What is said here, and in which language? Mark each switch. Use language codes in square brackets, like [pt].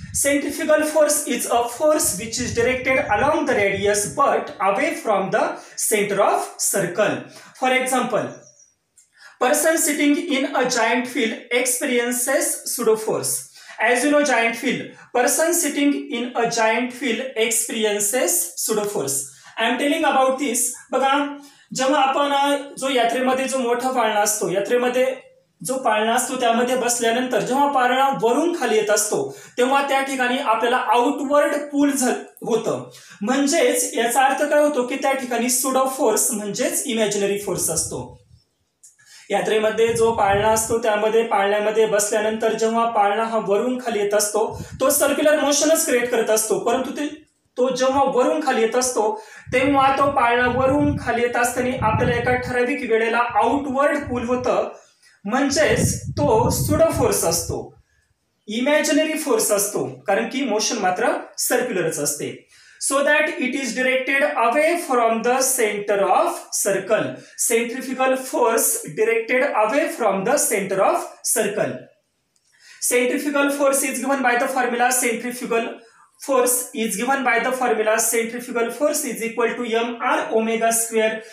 [en] Centrifugal force is a force which is directed along the radius but away from the center of circle. For example, person sitting in a giant field experiences pseudo force. As you know, giant field. Person sitting in a giant field experiences pseudo force. I am telling about this. [mr] बघा, जेव्हा आपण जो यात्रेमध्ये जो मोठा पाळणा असतो, यात्रेमध्ये जो पाळणा असतो त्यामध्ये बसल्यानंतर जेव्हा पाळणा वरून खाली येत असतो तेव्हा त्या ठिकाणी आपल्याला आउटवर्ड पुल होतं. म्हणजेच याचा अर्थ काय होतो की त्या ठिकाणी सुडो फोर्स म्हणजेच इमॅजिनरी फोर्स असतो. यात्रेमध्ये जो पाळणा असतो त्यामध्ये पाळण्यामध्ये बसल्यानंतर जेव्हा पाळणा हा वरून खाली येत असतो तो सर्क्युलर मोशनच क्रिएट करत असतो, परंतु तो जेव्हा वरून खाली येत असतो तेव्हा तो पाळणा वरून खाली येत असताना आपल्याला एका ठराविक वेळेला आउटवर्ड पुल होतं, म्हणजेच तो सुडो फोर्स असतो, इमॅजिनरी फोर्स असतो, कारण की मोशन मात्र सर्क्युलरच असते. [en] So that it is directed away from the center of circle. Centrifugal force directed away from the center of circle. Centrifugal force is given by the formula centrifugal force is given by the formula centrifugal force is equal to mr omega square.